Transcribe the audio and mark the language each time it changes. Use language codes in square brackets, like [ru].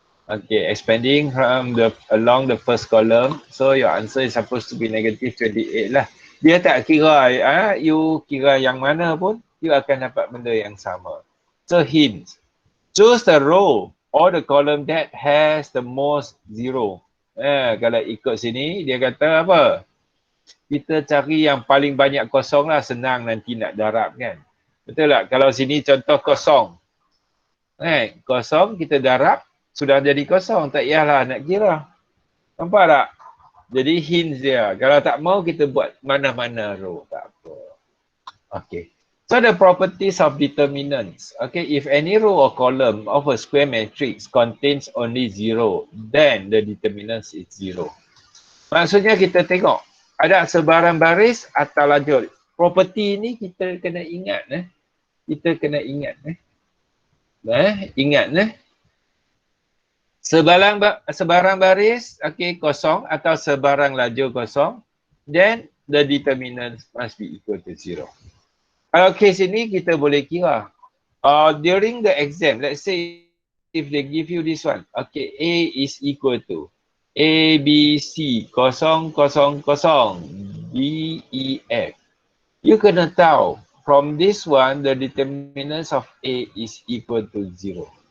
[en] Okay, expanding from along the first column. So your answer is supposed to be negative 28 lah. [ms] Dia tak kira you kira yang mana pun, you akan dapat benda yang sama. [en] So hint. Choose the row or the column that has the most zero. [ms] Kalau ikut sini, dia kata apa? Kita cari yang paling banyak kosong lah, senang nanti nak darab kan. Betul tak? Kalau sini contoh kosong. Kosong kita darab, sudah jadi kosong, tak payahlah nak kira. Nampak tak? Jadi hints dia. Kalau tak mau kita buat mana-mana row, tak apa. Okay. [en] So the properties of determinants. Okay, if any row or column of a square matrix contains only 0, then the determinants is 0. [ms] Maksudnya kita tengok ada sebarang baris atau lajur. Property ni kita kena ingat. Kita kena ingat. Ingat. Sebarang baris, okay, kosong atau sebarang lajur kosong, [en] then the determinants must be equal to 0. [ms] Kalau case ini kita boleh kira. [en] During the exam, let's say if they give you this one, okay, A is equal to A, B, C, 0, 0, 0, D, E, F. You [ms] kena tahu, [en] from this one, the determinants of A is equal to 0.